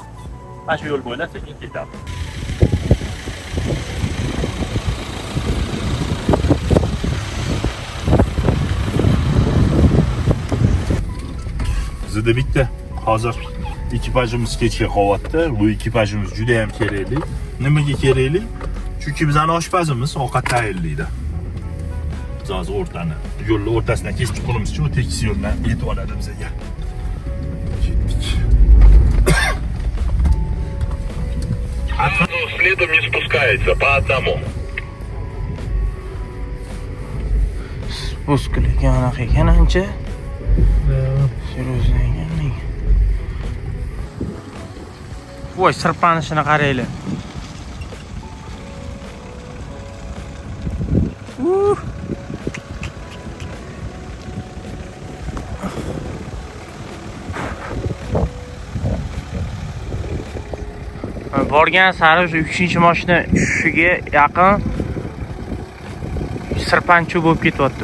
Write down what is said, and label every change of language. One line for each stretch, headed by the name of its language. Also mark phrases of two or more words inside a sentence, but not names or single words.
Uzbek: Mana shu yo'l bo'ylab sekin ketamiz. Bizda bitta hozir ekipajimiz kechga qolyapti. Bu ekipajimiz juda ham kerakli. Nimaga kerakli? Chunki bizning oshpazimiz ovqat tayyorlaydi. Biz hozir yo'lning o'rtasidan kesib chiqishimiz uchun tekis yo'ldan yetib oladi bizga. Ketdik.
Russian: Следом не спускается по одному.
Uzbek: Spuskuliga anaqa ekan ancha. Seryo'zdan ekan. Voy, sirpanishini qaranglar. Borgan sari o'sha 3-chi mashina tushishiga yaqin sirpanchuv bo'lib ketyapti.